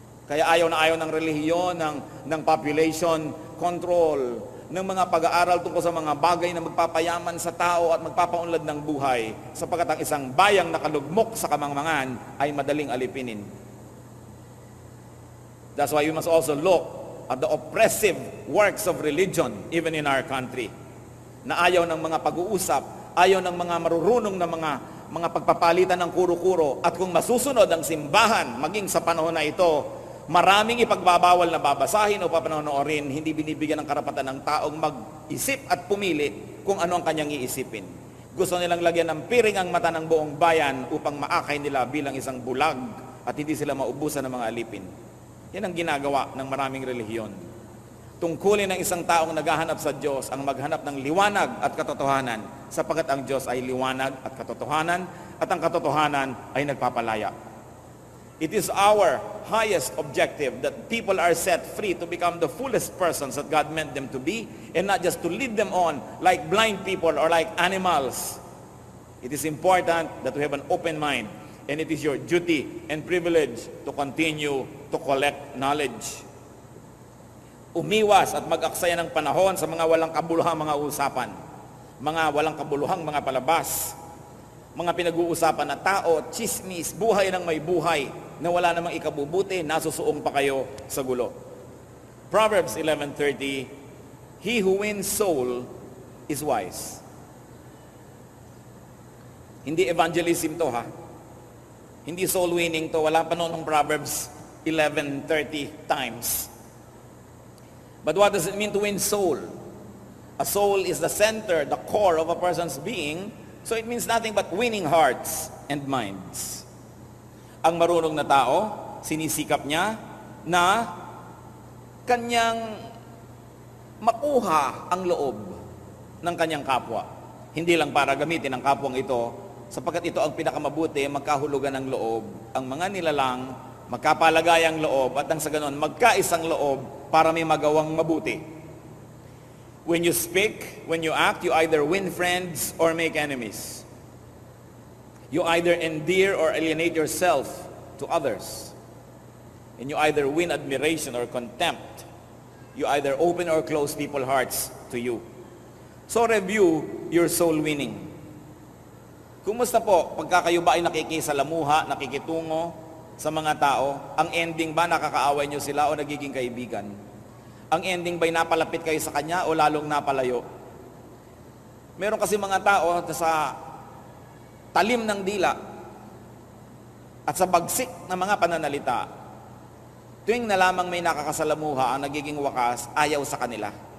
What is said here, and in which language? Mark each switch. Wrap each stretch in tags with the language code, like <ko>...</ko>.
<tl>Kaya ayaw na ayaw ng relihiyon, ng population control, ng mga pag-aaral tungkol sa mga bagay na magpapayaman sa tao at magpapaunlad ng buhay, sapagkat ang isang bayang nakalugmok sa kamangmangan ay madaling alipinin.</tl> <en>That's why we must also look at the oppressive works of religion even in our country.</en> <tl>Na ayaw ng mga pag-uusap, ayaw ng mga marurunong na mga pagpapalitan ng kuro-kuro, at kung masusunod ang simbahan maging sa panahon na ito, maraming ipagbabawal na babasahin o papanonoorin, hindi binibigyan ng karapatan ng taong mag-isip at pumili kung ano ang kanyang iisipin. Gusto nilang lagyan ng piring ang mata ng buong bayan upang maakay nila bilang isang bulag at hindi sila maubusan ng mga alipin. Yan ang ginagawa ng maraming relihiyon. Tungkulin ng isang taong naghahanap sa Diyos ang maghanap ng liwanag at katotohanan, sapagkat ang Diyos ay liwanag at katotohanan, at ang katotohanan ay nagpapalaya.</tl> <en>It is our highest objective that people are set free to become the fullest persons that God meant them to be, and not just to lead them on like blind people or like animals. It is important that we have an open mind, and it is your duty and privilege to continue to collect knowledge.</en> <tl>Umiwas at mag-aksaya ng panahon sa mga walang kabuluhang mga usapan, mga walang kabuluhang mga palabas. mga pinag-uusapan na tao, chismis, buhay ng may buhay, na wala namang ikabubuti, nasusuong pa kayo sa gulo.</tl> <en>Proverbs 11:30, he who wins soul is wise.</en> <tl>Hindi evangelism to, ha? Hindi soul winning to. Wala pa noon ng Proverbs 11:30 times.</tl> <en>But what does it mean to win soul? A soul is the center, the core of a person's being, so it means nothing but winning hearts and minds.</en> <tl>Ang marunong na tao, sinisikap niya na kanyang makuha ang loob ng kanyang kapwa. Hindi lang para gamitin ang kapwang ito, sapagkat ito ang pinakamabuti, magkahulugan ng loob. Ang mga nilalang, magkapalagayang loob, at ang sa ganon, magkaisang loob para may magawang mabuti.</tl> <en>When you speak, when you act, you either win friends or make enemies. You either endear or alienate yourself to others. And you either win admiration or contempt. You either open or close people's hearts to you. So review your soul winning.</en> <tl>Kumusta po pagka kayo ba ay nakikisalamuha, nakikitungo sa mga tao? Ang ending ba nakakaaway nyo sila o nagiging kaibigan? Ang ending ba'y napalapit kayo sa kanya o lalong napalayo? Meron kasi mga tao sa talim ng dila at sa bagsik ng mga pananalita, tuwing na lamang may nakakasalamuha, ang nagiging wakas, ayaw sa kanila.</tl>